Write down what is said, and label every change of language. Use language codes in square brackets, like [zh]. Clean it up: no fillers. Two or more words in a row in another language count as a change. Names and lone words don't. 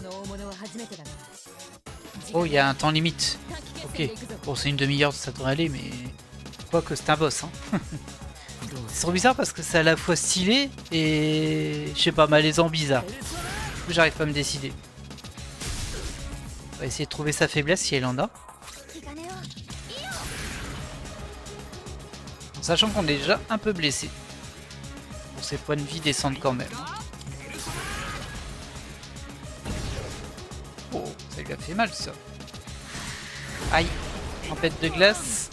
[ja] この大物は初めてだな。 [fr] Oh, il y a un temps limite. [ja] 短期決 [fr] Ok. [ja] 戦で行くぞ。 [fr] Bon, c'est une demi-heure, ça devrait aller, mais... Je crois que c'est un boss, hein. C'est trop bizarre parce que c'est à la fois stylé et... Je sais pas, malaisant bizarre. Du coup, j'arrive pas à me décider. On va essayer de trouver sa faiblesse si elle en a. [ja] 引き金を。 [fr] En sachant qu'on est déjà un peu blessé. Bon, ses points de vie descendent quand même. Oh, ça lui a fait mal ça. Aïe, tempête de glace.